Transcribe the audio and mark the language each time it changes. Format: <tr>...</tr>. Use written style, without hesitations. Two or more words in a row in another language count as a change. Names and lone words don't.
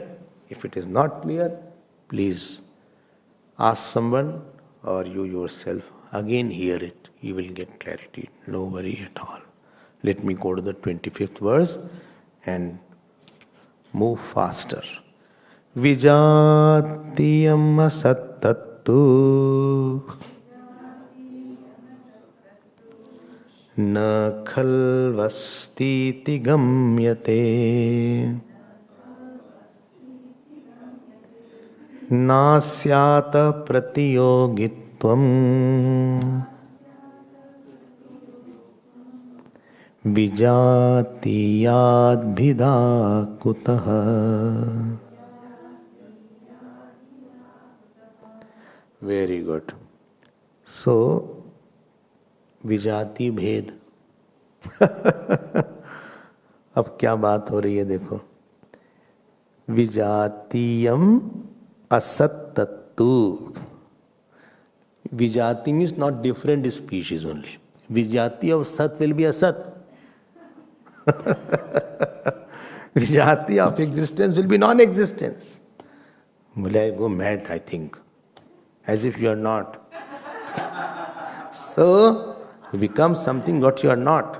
<en>If it is not clear, please ask someone or you yourself again hear it. You will get clarity. No worry at all. Let me go to the 25th verse and move faster.</en> <sa>Vijatiyam asattattu na khalvastiti gamyate nasyata pratiyogitvam vijatiyadbhida kutaha.</sa> <en>Very good. So,</en> <hi>विजाति भेद अब क्या बात हो रही है देखो.</hi> <sa>विजातीयम असत्तत्तु.</sa> <en>Vijati means not different species only. Vijati of Sat will be Asat. Vijati of existence will be non-existence. Will I go mad, I think? As if you are not. So, you become something what you are not.</en>